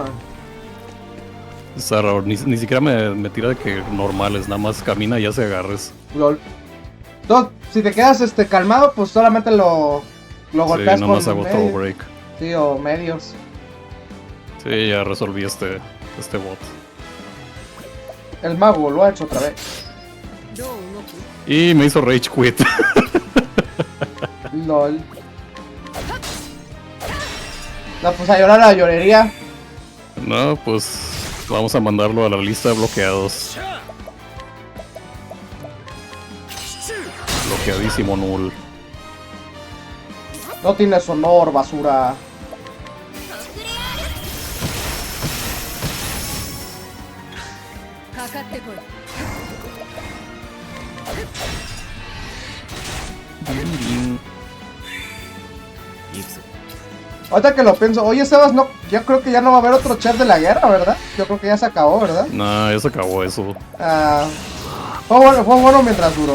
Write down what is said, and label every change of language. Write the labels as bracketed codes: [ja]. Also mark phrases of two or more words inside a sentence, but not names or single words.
[es] Está raro, ni siquiera me tira de que normales, nada más camina y hace agarres. LOL. Entonces, si te quedas calmado, pues solamente lo Sí, golpeas nada más con hago medio. [en] throw break. [es] Sí, o medios. Sí, ya resolví este bot. El mago lo ha hecho otra vez. [ja] どう動く [es] Y me hizo [en] rage quit. [es] LOL. No, pues a llorar a la llorería. No, pues vamos a mandarlo a la lista de bloqueados. Bloqueadísimo null. No tienes honor, basura. [ja] かかってこい [es] Ahorita que lo pienso, oye Sebas, no, yo creo que ya no va a haber otro chat de la guerra, ¿verdad? Yo creo que ya se acabó, ¿verdad? Nah, ya se acabó eso. Ah, fue bueno mientras duró.